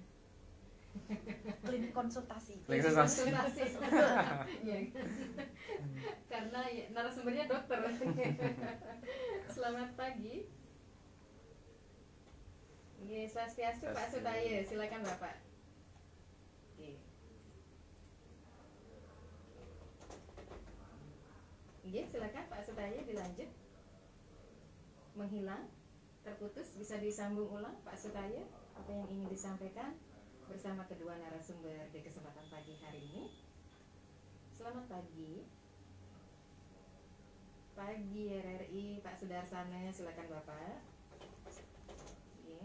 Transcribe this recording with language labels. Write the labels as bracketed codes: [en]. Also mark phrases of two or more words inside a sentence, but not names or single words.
[id] Klinik konsultasi. Konsultasi. Ya. Karena ya, narasumbernya dokter. Selamat pagi. Nggih, swastiastu Pak Swastiastu. Sutaya, silakan Bapak. Nggih. Nggih, silakan Pak Sutaya dilanjut. Menghilang, terputus, bisa disambung ulang Pak Sutaya apa yang ingin disampaikan bersama kedua narasumber di kesempatan pagi hari ini. Selamat pagi. Pagi RRI Pak Sudarsana, silakan Bapak. Nggih.